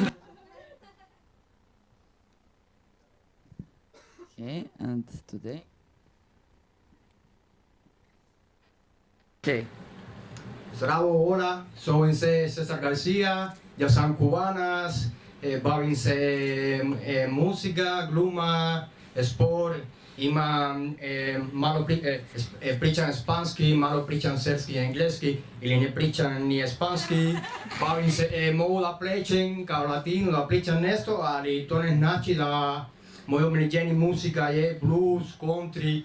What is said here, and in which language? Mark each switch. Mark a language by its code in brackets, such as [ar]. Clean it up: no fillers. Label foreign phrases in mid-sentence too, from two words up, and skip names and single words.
[en] Okay, and today? Okay. [sr] Zdravo, [es] hola. Soy César García. Ya son cubanas. [sr] Bavim se música, gluma, sport. Ima malo pričam španski, malo pričam srpski i engleski, ili ne pričam ni španski. Bavim se, mogu da plečem kao latino, da pričam nešto, ali to ne znači da moje omiljenje muzika je blues, country.